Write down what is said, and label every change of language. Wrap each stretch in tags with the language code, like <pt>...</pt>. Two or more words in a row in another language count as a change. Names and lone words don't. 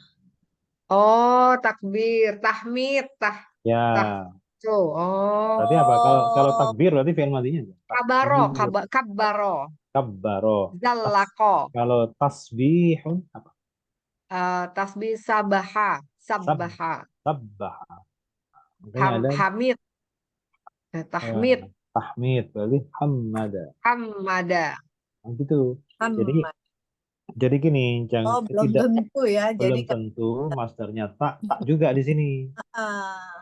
<id>Oh, takbir, tahmid, Ya, Tuh, oh. Berarti apa? Kalau takbir berarti</id> <ar>fi'il madinya</ar> <id>apa? Kabaro, Takbir, kabbaro. kabbaro. Zallako. Kalau tasbihun apa?</id> <ar>Tasbih sabaha.</ar> <id>Sab, Sabaha. sabbah. Makanya ada Hamid. eh, Tahmid. tahmid berarti hamada. Hamada. Nah, gitu. Jadi Hamad. gini, Oh, belum tidak tentu ya. Jadi belum tentu masdarnya tak juga di sini. ah,</id>